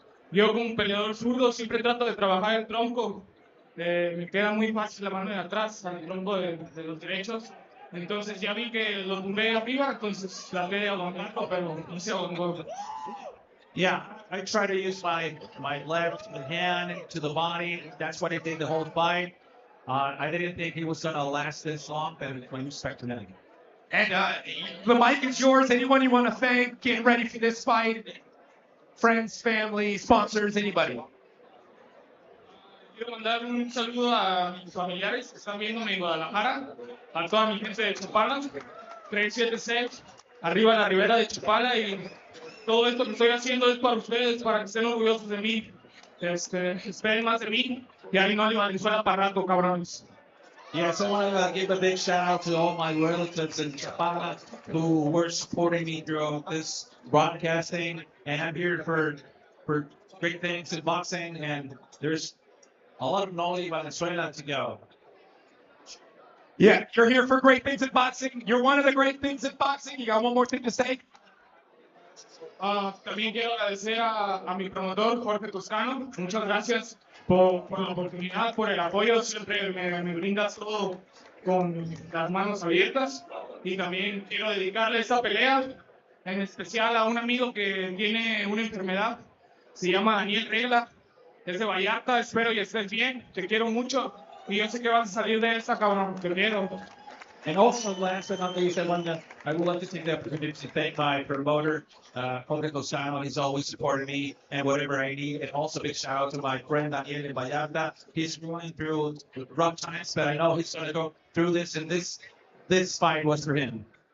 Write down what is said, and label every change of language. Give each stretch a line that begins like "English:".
Spanish: Yo como peleador zurdo siempre trato de trabajar el tronco. Me queda muy fácil la mano de atrás al tronco de los derechos. Entonces ya vi que lo tumbé arriba, entonces traté de aguantarlo, pero no se aguantó.
English: Yeah, I try to use my left hand to the body. That's what I did the whole fight. I didn't think he was going to last this long, but I respect him. And the mic is yours. Anyone you want to thank, getting ready for this fight? Friends, family, sponsors, anybody?
Spanish: Quiero mandar un saludo a mis familiares que están viéndome en Guadalajara, a toda mi gente de Chapala, 376, arriba en la ribera de Chapala, y todo esto que estoy haciendo es para ustedes, para que estén orgullosos de mí, esperen más de mí, y ahí no le Valenzuela para rato, cabrones.
English: Yes, I want to give a big shout out to all my relatives in Chapala who were supporting me through this broadcasting, and I'm here for great things in boxing, and there's a lot of Noli Valenzuela to go. Yeah, you're here for great things in boxing. You're one of the great things in boxing. You got one more thing to say?
Spanish: También quiero agradecer a mi promotor, Jorge Toscano. Muchas gracias por la oportunidad, por el apoyo. Siempre me brindas todo con las manos abiertas. Y también quiero dedicarle esta pelea, en especial a un amigo que tiene una enfermedad. Se llama Daniel Regla. Es de Vallarta. Espero y estés bien. Te quiero mucho. Y yo sé que vas a salir de esta, cabrón. Te quiero.
English: And also, last but not least, I would love to take the opportunity to thank my promoter, Jorge Toscano. He's always supported me and whatever I need. And also, big shout out to my friend Daniel in Vallarta. He's going through rough times, but I know he's going to go through this, and this fight was for him.